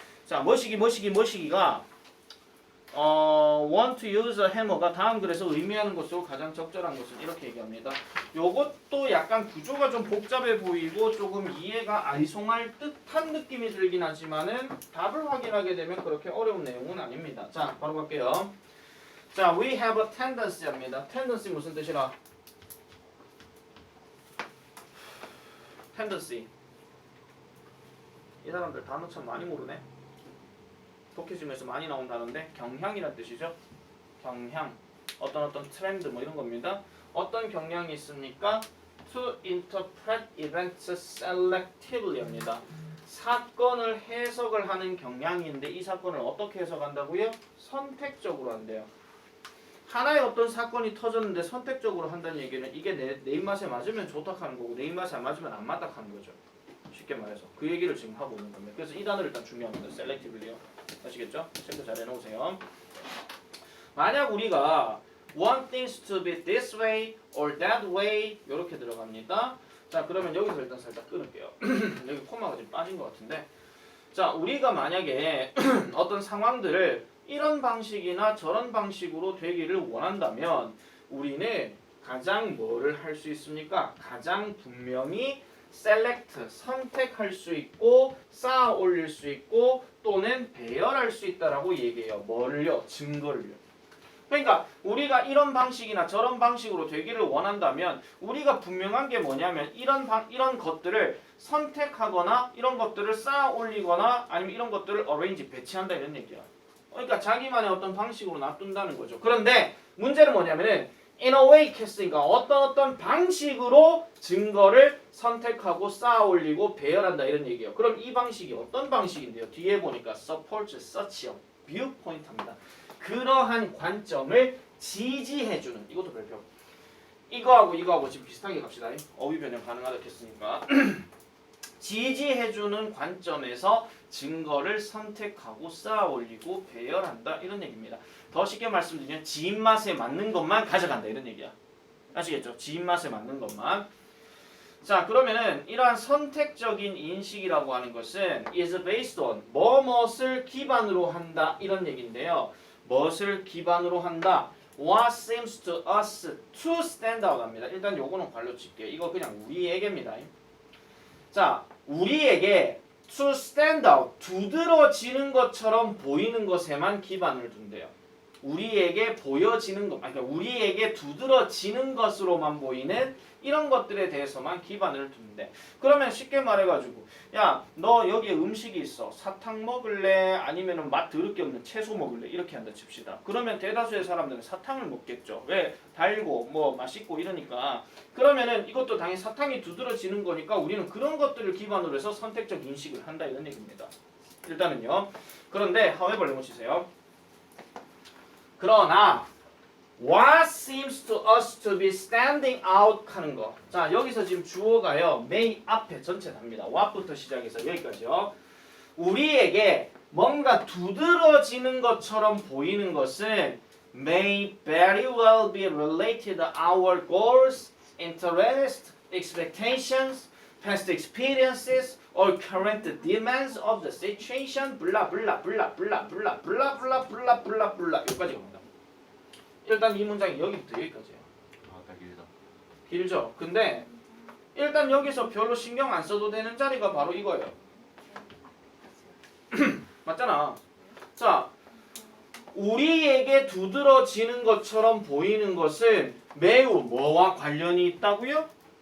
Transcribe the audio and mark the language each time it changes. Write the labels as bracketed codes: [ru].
[ko] 자, 머시기가 [en] want to use a hammer [ko] 가 다음 글에서 의미하는 것으로 가장 적절한 것은 이렇게 얘기합니다. 요것도 약간 구조가 좀 복잡해 보이고 조금 이해가 아리송할 듯한 느낌이 들긴 하지만은 답을 확인하게 되면 그렇게 어려운 내용은 아닙니다. 자, 바로 갈게요. [en] 자, we have a tendency [ko] 합니다. tendency 무슨 뜻이라? [en] tendency. [ko] 이 사람들 단어 참 많이 모르네. 독해지문에서 많이 나온 단어인데 경향이란 뜻이죠. 경향. 어떤 트렌드 뭐 이런 겁니다. 어떤 경향이 있습니까? [en] To interpret events selectively [ko] 합니다. 사건을 해석을 하는 경향인데 이 사건을 어떻게 해석한다고요? 선택적으로 한대요. 하나의 어떤 사건이 터졌는데 선택적으로 한다는 얘기는 이게 내 입맛에 맞으면 좋다 하는 거고 내 입맛에 안 맞으면 안 맞다 하는 거죠. 쉽게 말해서 그 얘기를 지금 하고 있는 겁니다. 그래서 이 단어를 일단 중요합니다. selectively요. 아시겠죠? 체크 잘 해놓으세요. 만약 우리가 [en] want things to be this way or that way [ko] 이렇게 들어갑니다. 자 그러면 여기서 일단 살짝 끊을게요. 여기 코마가 좀 빠진 것 같은데 자 우리가 만약에 어떤 상황들을 이런 방식이나 저런 방식으로 되기를 원한다면 우리는 가장 뭐를 할 수 있습니까? 가장 분명히 select 선택할 수 있고 쌓아 올릴 수 있고 또는 배열할 수 있다라고 얘기해요. 뭐를요? 증거를요. 그러니까 우리가 이런 방식이나 저런 방식으로 되기를 원한다면 우리가 분명한 게 뭐냐면 이런 것들을 선택하거나 이런 것들을 쌓아 올리거나 아니면 이런 것들을 arrange 배치한다 이런 얘기야. 그러니까 자기만의 어떤 방식으로 놔둔다는 거죠. 그런데 문제는 뭐냐면은 [en] in a way [ko] 했으니까 어떤 방식으로 증거를 선택하고 쌓아 올리고 배열한다 이런 얘기예요. 그럼 이 방식이 어떤 방식인데요? 뒤에 보니까 [en] supports such a viewpoint [ko] 합니다. 그러한 관점을 지지해주는 이것도 별표. 이거하고 지금 비슷하게 갑시다. 어휘 변형 가능하다 했으니까 지지해주는 관점에서 증거를 선택하고 쌓아 올리고 배열한다 이런 얘기입니다. 더 쉽게 말씀드리면 지 입맛에 맞는 것만 가져간다 이런 얘기야. 아시겠죠? 지 입맛에 맞는 것만. 자 그러면은 이러한 선택적인 인식이라고 하는 것은 [en] is based on [ko] 무엇을 기반으로 한다 이런 얘기인데요. 무엇을 기반으로 한다? [en] What seems to us to stand out [ko] 합니다. 일단 요거는 관료 칠게요. 이거 그냥 우리에게입니다. 자 우리에게 [en] to stand out, [ko] 두드러지는 것처럼 보이는 것에만 기반을 둔대요. 우리에게 보여지는 것, 그러니까 우리에게 두드러지는 것으로만 보이는 이런 것들에 대해서만 기반을 두는데, 그러면 쉽게 말해가지고 야, 너 여기에 음식이 있어. 사탕 먹을래? 아니면은 맛 더럽게 없는 채소 먹을래? 이렇게 한다 칩시다. 그러면 대다수의 사람들은 사탕을 먹겠죠. 왜? 달고 뭐 맛있고 이러니까. 그러면은 이것도 당연히 사탕이 두드러지는 거니까 우리는 그런 것들을 기반으로 해서 선택적 인식을 한다 이런 얘기입니다. 일단은요. 그런데 however 해보시세요. 그러나 [en] what seems to us to be standing out [ko] 하는 거. 자, 여기서 지금 주어가요. may 앞에 전체 답니다. what부터 시작해서 여기까지요. 우리에게 뭔가 두드러지는 것처럼 보이는 것은 [en] may very well be related to our goals, interests, expectations, past experiences, or current demands of the situation. [ko] 블라 블라 블라 블라 블라 블라 블라 블라 블라 블라 여기까지 갑니다. 일단 이 문장이 여기부터 여기까지예요. 다 길다. 길죠? 근데 일단 여기서 별로 신경 안 써도 되는 자리가 바로 이거예요. 맞잖아. 자, 우리에게 두드러지는 것처럼 보이는 것은 매우 뭐와 관련이 있다고요?